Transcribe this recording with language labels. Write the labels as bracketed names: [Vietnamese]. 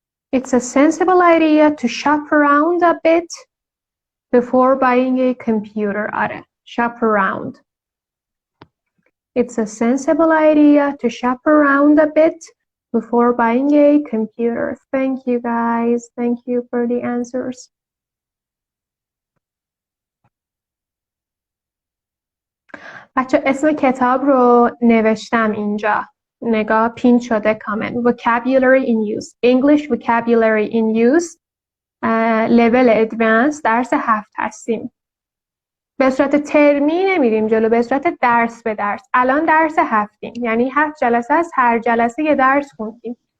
[English] It's a sensible idea to shop around a bit before buying a computer. آره. Shop around. It's a sensible idea to shop around a bit before buying a computer. Thank you guys. Thank you for the answers. [Persian] بچه اسم کتاب رو نوشتم اینجا. نگاه پین شده کامنت. [English] Vocabulary in use. English vocabulary in use. level advanced [Persian] درس 7 هستیم. به صورت ترمی نمیریم جلو، به صورت درس به درس. الان درس 7یم، یعنی 7 جلسه از هر جلسه یه درس خوندیم.